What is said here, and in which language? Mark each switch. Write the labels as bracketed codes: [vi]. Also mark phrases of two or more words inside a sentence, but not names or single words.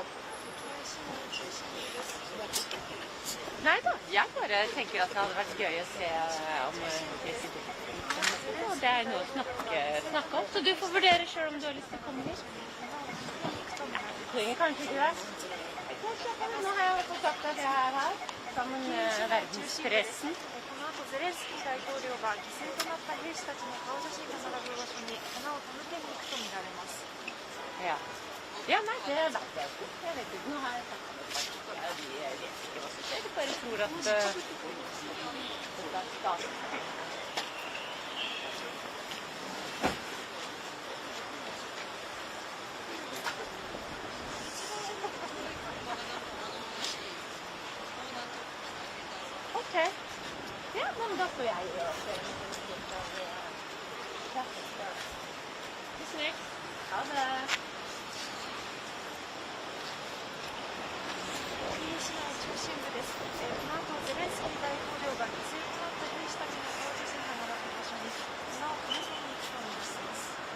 [no] Nei da, jeg bare tenker at det hadde vært gøy å se om det er noe å snakke om. Så du får vurdere selv om du har lyst til å komme hit. Du trenger kanskje ikke det. Nå har jeg fått sagt at jeg er her sammen med verdenspressen. [ja] ゼレンスキー大統領が犠牲となった兵士たちの顔写真が並ぶ場所に花を手向けに行くとみられます。Ja. [no] Ja, nei, det vet jeg ikke. Jeg vet ikke. Nå har jeg sagt at jeg vet ikke hva som skjer. Jeg bare tror at det er staten. Okay. Ja, men da får jeg gjøre det. Tusen takk. Ha det. [ja] キーウ市内中心部です。この後ゼレンスキー大統領が犠牲となった兵士たちの顔写真が並ぶ場所に花を手向けに行くとみられます。